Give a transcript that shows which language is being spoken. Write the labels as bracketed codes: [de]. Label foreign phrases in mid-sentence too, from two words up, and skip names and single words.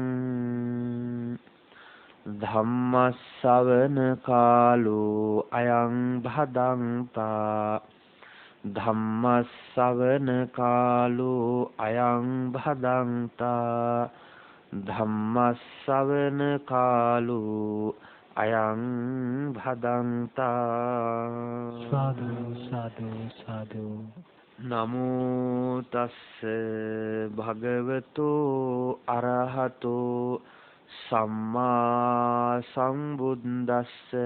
[pi] ධම්මස්සවන කාලෝ අයං භදංතා ධම්මස්සවන කාලෝ අයං භදංතා ධම්මස්සවන කාලෝ අයං භදංතා. සාදු සාදු සාදු. නමෝ තස්ස භගවතෝ අරහතෝ සම්මා සම්බුද්දස්ස.